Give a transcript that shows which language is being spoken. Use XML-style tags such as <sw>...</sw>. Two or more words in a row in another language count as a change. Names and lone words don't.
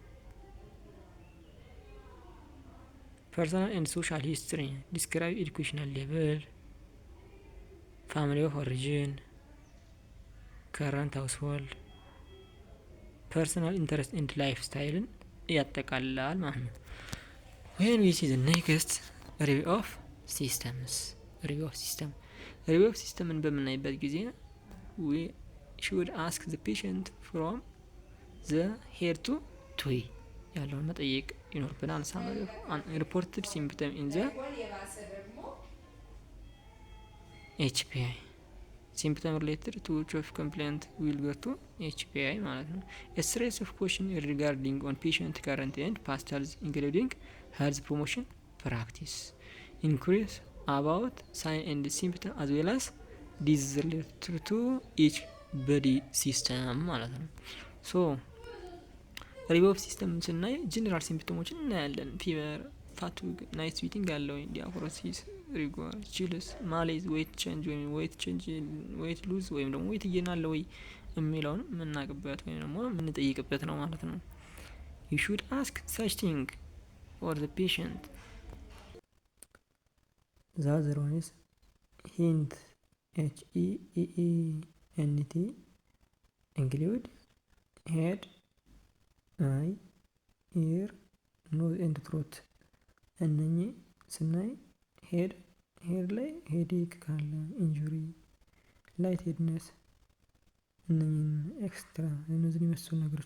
<en>personal and social history describe educational level, family of origin, current household፣ personal interest and lifestyle</en> <am>ያጠቃልላል ማለት ነው።</am> <en>when we see the next review of systems review of system</en> <am>በምናይበት ጊዜ</am> <en>we should ask the patient from the head to toe</en> <am>ያለውን መጠየቅ ይኖርብናል።</am> <en>summary reported symptom in the HPI symptom related to which of complaint will go to HPI</en> <am>ማለት ነው።</am> <en>a series of questions regarding on patient current and past health including health promotion practice, inquiries about sign and symptom as well as disease related to each body system</en> <am>ማለት ነው።</am> <en>so review of system ስናይ general symptoms እናያለን። fever, fatigue, night sweating አለው፣ diaphoresis, rigor, chills, malaise, weight change ወይም weight loss</en> <am>ወይም ደግሞ</am> <en>weight gain</en> <am>አለ ወይ የሚለውን የምናውቅበት ወይም ደግሞ የምንጠይቅበት ነው ማለት ነው።</am> <en>you should ask such thing for the patient. the other one is hint HEENT include head, eye, ear, nose and throat</en> <am>እነኚህ ስናይ ሄድ ላይ ሄዴክ ካለ፣</am> <en>injury, light headedness</en> <am>እነኚህን ኤክስትራ እነዚህን የመሰሉ ነገሮች</am>